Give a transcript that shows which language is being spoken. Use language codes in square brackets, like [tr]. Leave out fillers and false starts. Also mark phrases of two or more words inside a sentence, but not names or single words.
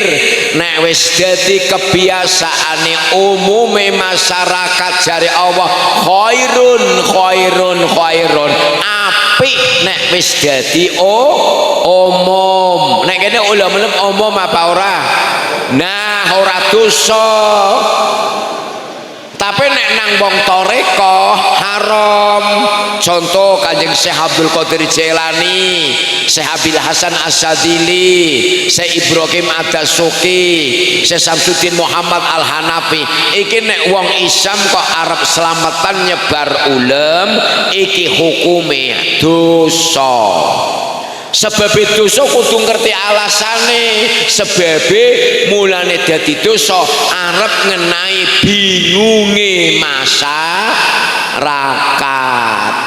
[jv] Nek wis dadi kebiasaane umume masyarakat jare Allah, khairun. Apik nek wis dadi umum. Nek kene ulama umum apa ora? Nah, ora dosa. Tapi nek nang wong toreko haram. Contoh Kanjeng Syekh Abdul Qadir Jailani, Syekh Abil Hasan Asyadzili, Syekh Ibrahim Ad-Dasuki, Syekh Samsuddin Muhammad Al-Hanafi. Iki nek wong Islam kok arep selamatan nyebar ulem, iki hukume dosa. Sebab dosa kudu ngerti alasane. Sebab mulane dadi dosa arep ngenai bingunge masyarakat.